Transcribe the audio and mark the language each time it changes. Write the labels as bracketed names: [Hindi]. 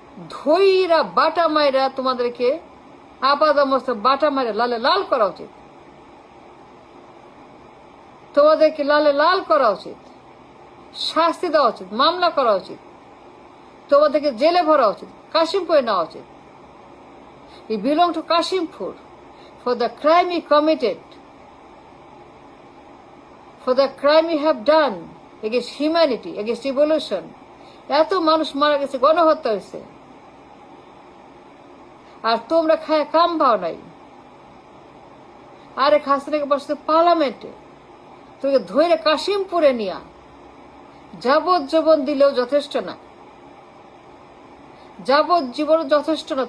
[Bangla] ধৈরা বাটা মাইরা তোমাদেরকে আপাদ অবস্থা বাটা মাইরা লালে লাল করা উচিত। তোমাদেরকে লালে লাল করা উচিত, শাস্তি দেওয়া উচিত, মামলা করা উচিত, তোমাদেরকে জেলে ভরা উচিত, কাশিমপুরে নেওয়া উচিত। [English] You belong to [Bangla] Kashimpur, [English] for the crime he committed, for the crime he have done against humanity, against evolution. [Bangla] এত মানুষ মারা গেছে, গণহত্যা হয়েছে, আর তোমরা খায় কাম পাও নাই। আরে হাসিনাকে বসতে পার্লামেন্টে, তোকে ধরে কাশিমপুরে নিয়া যাবজ্জীবন দিলেও যথেষ্ট না, যাবজ্জীবন যথেষ্ট না।